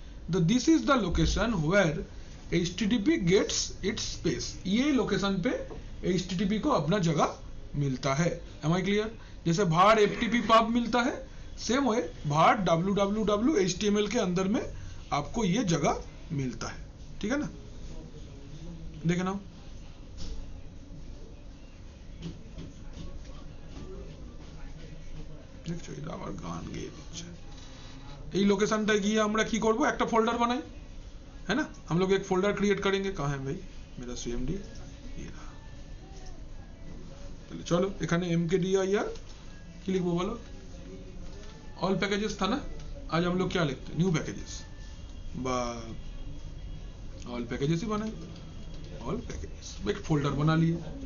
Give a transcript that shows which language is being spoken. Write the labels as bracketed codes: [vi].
[en] this is the location where HTTP gets its space, [hi] ये location पे HTTP को अपना जगह मिलता है। [en] Am I clear? [hi] जैसे var ftp pub मिलता है, same way var www html के अंदर में आपको ये जगह मिलता है, ठीक है ना। देखे ना, [bn] দেখছো এটা আবার গান গেয়ে দিচ্ছে। এই লোকেশনটা গিয়ে আমরা কি করব, একটা ফোল্ডার বানাই, [hi] है ना। हम लोग एक फोल्डर क्रिएट करेंगे, कहाँ है भाई मेरा cmd, ये रहा। चलो [bn] এখানে mkdir কি লিখবো বলো, [hi] ऑल पैकेजेस था ना, आज हम लोग क्या लिखते हैं, न्यू पैकेजेस, बा ऑल पैकेजेस ही बनाए, ऑल पैकेजेस, एक फोल्डर बना लिए।